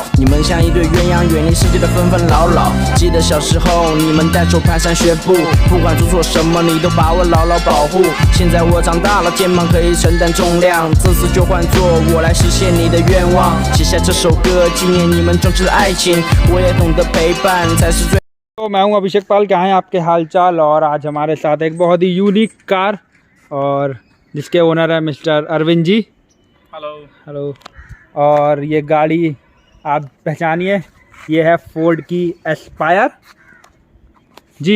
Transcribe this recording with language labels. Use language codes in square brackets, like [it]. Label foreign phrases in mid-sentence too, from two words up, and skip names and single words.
[zh] 你们像一对鸳鸯，远离世界的纷纷扰扰。记得小时候，你们带手蹒跚学步，不管做错什么，你都把我牢牢保护。现在我长大了，肩膀可以承担重量，这次就换作我来实现你的愿望。写下这首歌，纪念你们真挚的爱情。我也懂得陪伴才是最。 [hi] तो मैं हूं अभिषेक पाल, क्या हैं आपके हालचाल। और आज हमारे साथ एक बहुत ही [en] unique car [hi] और जिसके ओनर है मिस्टर अरविंद जी। हेलो हेलो। और ये गाड़ी आप पहचानिए, ये है फोर्ड की एस्पायर जी।